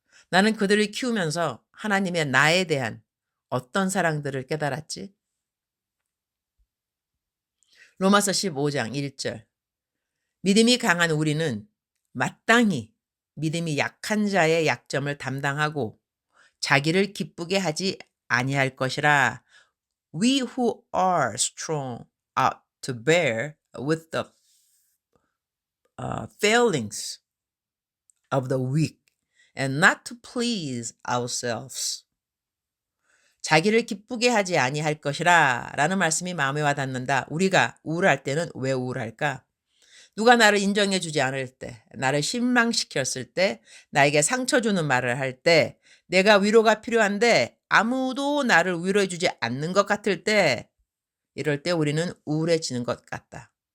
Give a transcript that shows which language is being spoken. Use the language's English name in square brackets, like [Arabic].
[Korean] 나는 그들을 키우면서 하나님의 나에 대한 어떤 사랑들을 깨달았지? 로마서 15장 1절. 믿음이 강한 우리는 마땅히 믿음이 약한 자의 약점을 담당하고 자기를 기쁘게 하지 아니할 것이라. [English] We who are strong ought to bear with the failings of the weak and not to please ourselves. [Korean] 자기를 기쁘게 하지 아니할 것이라 라는 말씀이 마음에 와닿는다. 우리가 우울할 때는 왜 우울할까? 누가 나를 인정해 주지 않을 때, 나를 실망시켰을 때, 나에게 상처 주는 말을 할 때, 내가 위로가 필요한데 아무도 나를 위로해 주지 않는 것 같을 때, 이럴 때 우리는 우울해지는 것 같다.